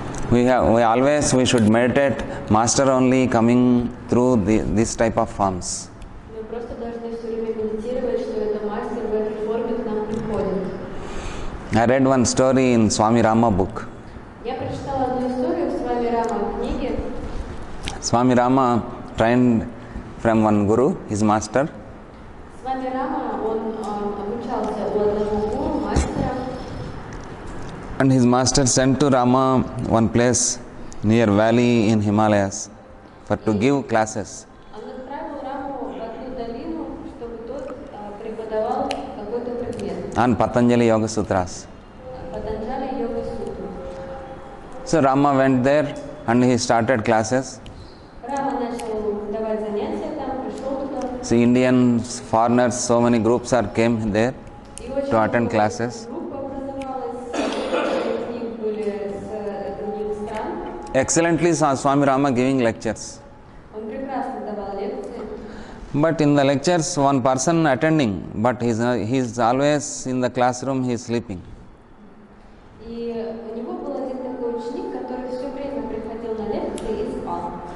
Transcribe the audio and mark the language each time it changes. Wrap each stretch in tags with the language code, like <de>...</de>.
<en>We should meditate, Master only coming through this type of forms.</en> <ru>Мы просто должны все время медитировать, что это мастер в этой форме к нам приходит.</ru> <en>I read one story in Swami Rama book.</en> <ru>Я прочитала одну историю в Свами Рама книге.</ru> <en>Swami Rama trained from one guru, his master.</en> <ru>Свами Рама, он обучался у одного гуру, мастера.</ru> <en>And his master sent to Rama one place near valley in Himalayas for to give classes.</en> <ru>Он отправил Раму в одну долину, чтобы тот преподавал какой-то предмет.</ru> <en>On Patanjali Yoga Sutras.</en> <ru>Патанджали Йога Сутру.</ru> <en>So Rama went there and he started classes.</en> <ru>Рама начал давать занятия там, пришел туда.</ru> <en>So Indians, foreigners, so many groups came there</en> <ru>И очень</ru> <en>to attend</en> <ru>много</ru> <en>classes.</en> <ru>групп образовалась, из них были с других стран.</ru> <en>Excellently Swami Rama giving lectures.</en> <ru>Он прекрасно давал лекции.</ru> <en>But in the lectures, one person attending, but he's always in the classroom, he is sleeping.</en> <ru>И у него был один такой ученик, который все время приходил на лекции и спал.</ru>